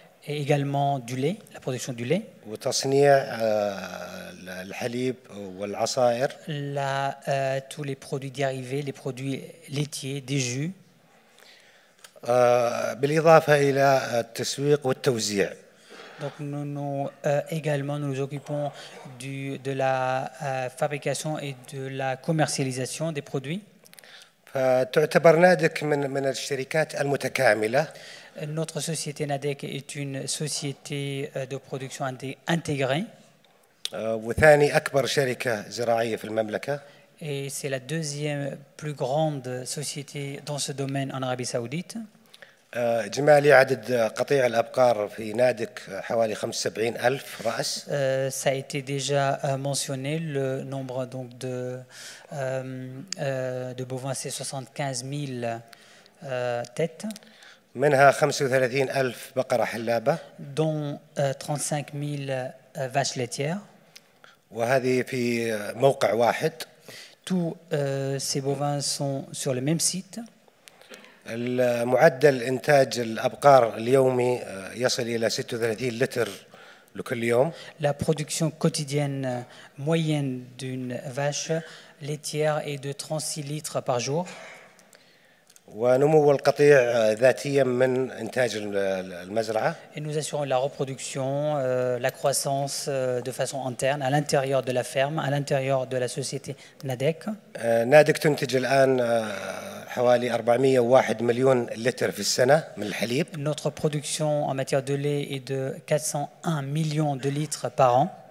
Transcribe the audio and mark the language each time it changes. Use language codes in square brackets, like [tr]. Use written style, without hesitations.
[fr] Et également du lait, la production du lait. [ar] وتصنيع الحليب والعصائر. [fr] Tous les produits dérivés, les produits laitiers, des jus. [ar] بالإضافة إلى التسويق والتوزيع. [fr] Donc également nous nous occupons de la fabrication et de la commercialisation des produits. [ar] فتعتبر نادك من الشركات المتكاملة. [fr] Notre société Nadec est une société de production intégrée. [ar] وثاني أكبر شركة زراعية في المملكة. [fr] Et c'est la deuxième plus grande société dans ce domaine en Arabie Saoudite. [ar] إجمالي عدد قطيع الأبقار في نادك حوالي 75,000 رأس. [fr] Ça a été déjà mentionné, le nombre donc de bovins c'est 75 000 têtes. [ar] منها 35,000 بقرة حلابة. [fr] Dont 35 000 vaches laitières. [ar] وهذه في موقع واحد. [fr] Tous ces bovins sont sur le même site. [ar] المعدل إنتاج الأبقار اليومي يصل إلى 36 لتر لكل يوم. [fr] La production quotidienne moyenne d'une vache laitière est de 36 litres par jour. [ar] ونمو القطيع ذاتيا من إنتاج المزرعة. [fr] Et nous assurons la reproduction, la croissance de façon interne à l'intérieur de la ferme, à l'intérieur de la société NADEC. [ar] نادك تنتج الآن حوالي 401 مليون لتر في السنة من الحليب. [fr] Notre production en matière de lait est de 401 millions de litres par an.